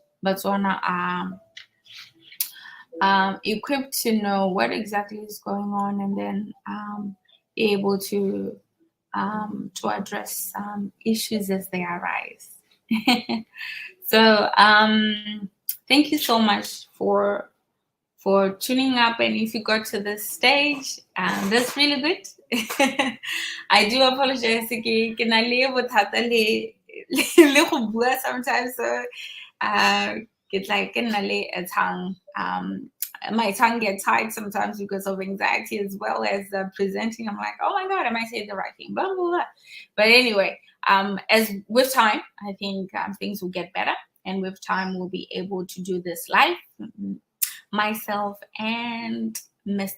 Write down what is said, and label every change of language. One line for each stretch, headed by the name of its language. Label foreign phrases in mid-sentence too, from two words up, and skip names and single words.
English: Botswana are equipped to know what exactly is going on, and then be able to address issues as they arise. So thank you so much for tuning up, and if you got to this stage, that's really good. I do apologize
Tswana: ke na le bothata le go bua
English: sometimes, so it's like a tongue, my tongue gets tied sometimes because of anxiety, as well as presenting. I'm like, oh my god, am I saying the right thing, blah, blah, blah. But anyway, as with time, I think things will get better, and with time we'll be able to do this live, myself and Mr.